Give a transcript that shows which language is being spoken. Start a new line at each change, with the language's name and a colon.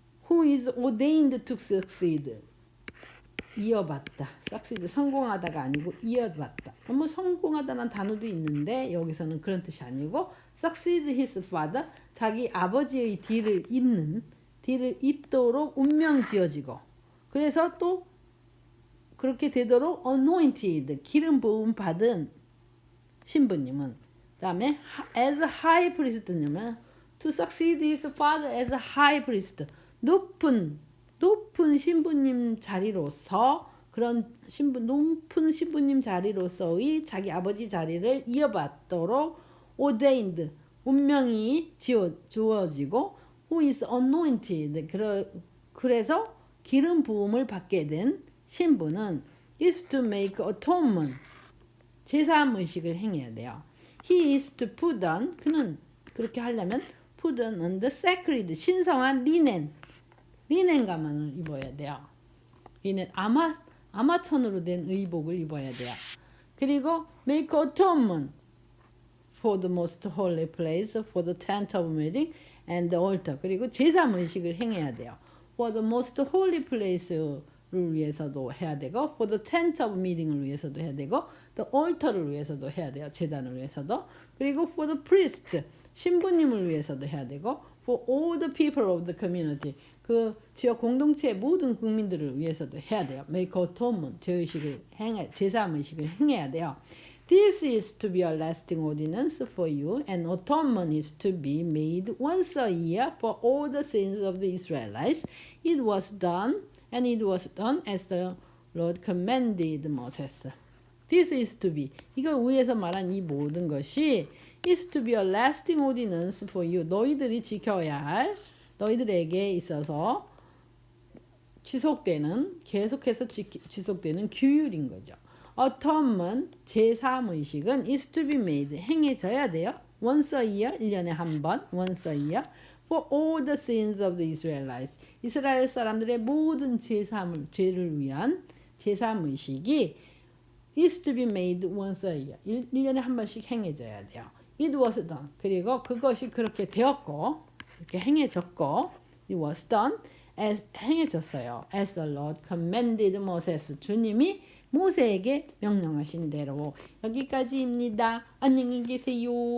English: Who is ordained to succeed.
Korean: 이어받다. succeed 성공하다가 아니고 이어받다. 뭐 성공하다는 단어도 있는데 여기서는 그런 뜻이 아니고
English: succeed his father
Korean: 자기 아버지의 뒤를 잇도록 운명 지어지고 그래서 또 그렇게 되도록 anointed 기름 부음 받은 신부님은 그다음에
English: as a high priest님은 to succeed his father as a high priest
Korean: 높은 신부님 자리로서 그런 높은 신부님 자리로서의 자기 아버지 자리를 이어받도록 ordained 운명이 주어지고
English: who is anointed
Korean: 그래서 기름 부음을 받게 된 신부는
English: is to make atonement
Korean: 제사함 의식을 행해야 돼요.
English: He is to put on
Korean: 그는 그렇게 하려면
English: put on the sacred
Korean: 신성한 리넨 가면을 입어야 돼요. 리넨 아마천으로 된 의복을 입어야 돼요.
English: 그리고 make atonement for the most holy place, for the tent of meeting and the altar.
Korean: 그리고 제사함 의식을 행해야 돼요.
English: For the most holy place
Korean: 를 위해서도 해야 되고,
English: for the tent of meeting
Korean: 을 위해서도 해야 되고,
English: the altar
Korean: 를 위해서도 해야 돼요. 제단을 위해서도. 그리고
English: for the priest,
Korean: 신부님을 위해서도 해야 되고,
English: for all the people of the community,
Korean: 그 지역 공동체의 모든 국민들을 위해서도 해야 돼요.
English: make atonement,
Korean: 제사함 의식을 행해야 돼요.
English: This is to be a lasting ordinance for you, and atonement is to be made once a year for all the sins of the Israelites. It was done as the Lord commanded Moses. This is to be.
Korean: 이거 위에서 말한 이 모든 것이
English: is to be a lasting ordinance for you.
Korean: 너희들이 지켜야 할, 너희들에게 있어서 계속해서 지속되는 규율인 거죠. Atonement, 제사함 의식은
English: is to be made,
Korean: 행해져야 돼요.
English: Once a year,
Korean: 1년에 한 번,
English: once a year, for all the sins of the Israelites.
Korean: 이스라엘 사람들의 모든 죄를 위한 제사함 의식이
English: is to be made once a year,
Korean: 1년에 한 번씩 행해져야 돼요.
English: It was done.
Korean: 그리고 그것이 그렇게 되었고, 그렇게 행해졌고,
English: it was done, as
Korean: 행해졌어요.
English: As the Lord commanded Moses.
Korean: 주님이 모세에게 명령하신 대로. 여기까지입니다. 안녕히 계세요.